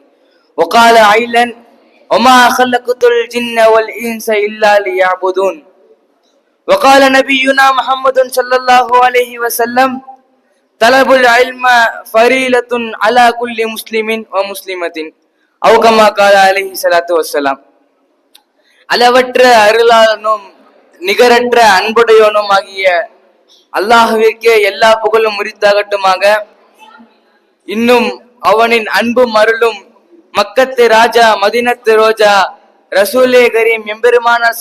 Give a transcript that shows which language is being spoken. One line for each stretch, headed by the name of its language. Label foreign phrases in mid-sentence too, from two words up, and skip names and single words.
Arabic: وقال عيلا وما خلقت الجن والإنس إلا ليعبدون. وقال نبينا محمد صلى الله عليه وسلم طلب العلم فريضة على كل مسلم ومسلمة أو كما قال عليه الصلاة والسلام.
Tamil: அளவற்ற அருளாளனும் நிகரற்ற அன்புடையவனும் ஆகிய அல்லாஹ்விற்கே எல்லா புகழும் உரித்தாகட்டுமாக. இன்னும் அவனின் அன்பும் அருளும் மக்கத்து ராஜா மதீனத்து ரோஜா ரசூலே கரீம் எம்பெருமானார்